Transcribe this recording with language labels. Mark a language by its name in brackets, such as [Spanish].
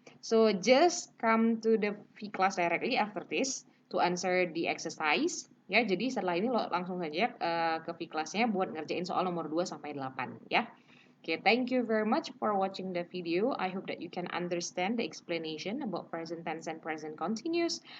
[English] So just come to the V-class directly after this to answer the exercise. [Indonesian] Ya, jadi setelah ini lo langsung saja ke V-classnya buat ngerjain soal nomor 2 sampai 8 ya. [English] Okay, thank you very much for watching the video. I hope that you can understand the explanation about present tense and present continuous.